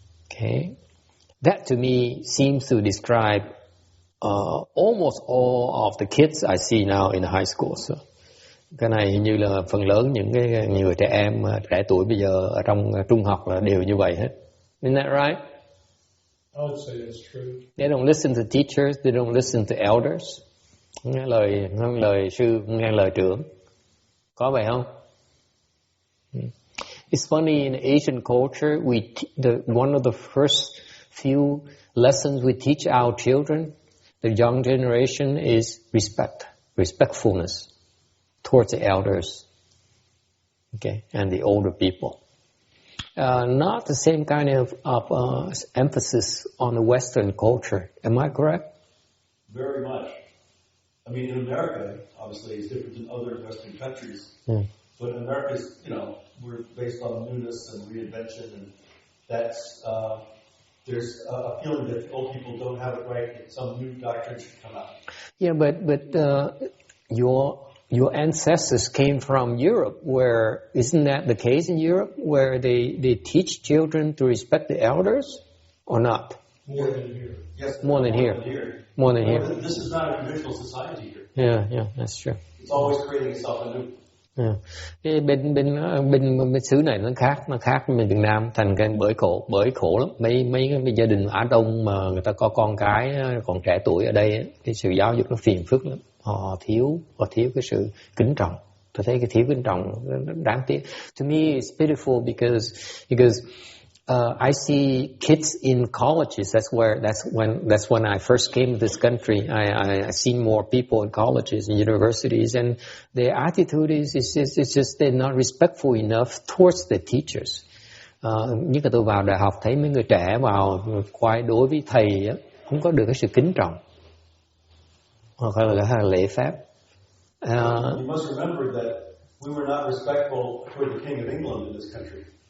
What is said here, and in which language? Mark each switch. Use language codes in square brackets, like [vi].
[en] Okay, that to me seems to describe almost all of the kids I see now in high school. [vi] So, cái này hình như là phần lớn những cái người trẻ em trẻ tuổi bây giờ ở trong trung học là đều như vậy hết. [en] Isn't that right? I would say that's true. They don't listen to teachers, they don't listen to elders. [vi] Không nghe lời sư, không nghe lời trưởng. Có vậy không? [en] It's funny, in Asian culture, one of the first few lessons we teach our children, the young generation, is respectfulness towards the elders, okay, and the older people. Not the same kind of emphasis on the Western culture. Am I correct? Very much. I mean, in America, obviously, it's different than other Western countries. But in America, we're based on newness and reinvention, and that's there's a feeling that old people don't have it right, that some new doctrine should come out. Yeah, but your ancestors came from Europe, where isn't that the case in Europe, where they teach children to respect the elders, or not? More than here. Yes, more than here. More than here. This is not a traditional society here. Yeah, that's true. It's always creating itself anew. [vi] Cái bên xứ này nó khác với Việt Nam, thành cái bởi khổ lắm. Mấy cái gia đình Á Đông mà người ta có con cái còn trẻ tuổi ở đây, cái sự giáo dục nó phiền phức lắm. Họ thiếu cái sự kính trọng. Tôi thấy cái thiếu kính trọng đáng tiếc. [en] To me, it's pitiful because I see kids in colleges. That's when I first came to this country. I see more people in colleges and universities, and their attitude is just they're not respectful enough towards the teachers. [vi] Nhất là tôi vào đại học thấy mấy người trẻ vào quay đối với thầy á, không có được cái sự kính trọng, hoặc là lễ phép. [en] You must remember that we were not respectful toward the King of England in this country.